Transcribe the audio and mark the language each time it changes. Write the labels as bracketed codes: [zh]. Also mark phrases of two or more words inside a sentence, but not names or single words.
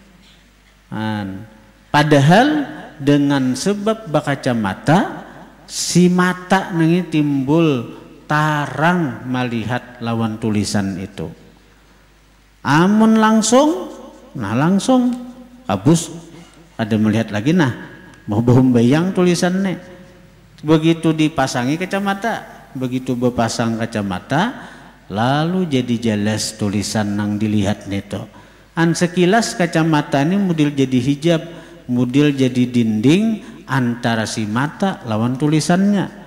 [bjn] Padahal dengan sebab bakacamata, si mata ini timbul tarang melihat lawan tulisan itu. Amun langsung, nah langsung kabus ada melihat lagi, nah mau bayang tulisannya. Begitu dipasangi kacamata, begitu berpasang kacamata, lalu jadi jelas tulisan nang dilihat neto. Sekilas kacamata ini model jadi hijab, model jadi dinding antara si mata lawan tulisannya.